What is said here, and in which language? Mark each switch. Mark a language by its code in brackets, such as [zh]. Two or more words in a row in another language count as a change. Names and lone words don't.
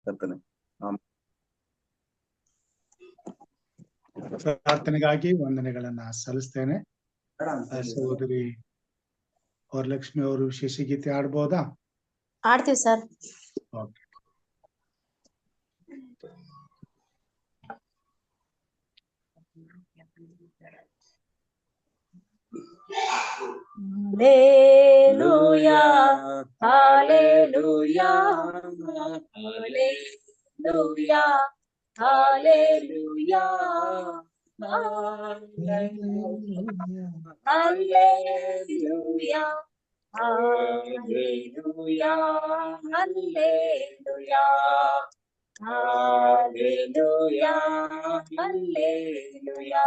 [kn] ಕರ್ತನೆ. ಪ್ರಾರ್ಥನೆಗಾಗಿ ವಂದನೆಗಳನ್ನ ಸಲ್ಲಿಸ್ತೇನೆ. ಸಹೋದರಿ ವರಲಕ್ಷ್ಮಿ ಅವರು ಶೇಷಗೀತೆ ಆಡ್ಬೋದಾ? ಆಡ್ತೀವಿ ಸರ್. ಓಕೆ. [en] Hallelujah, hallelujah, hallelujah, hallelujah, hallelujah, hallelujah, hallelujah, hallelujah, hallelujah.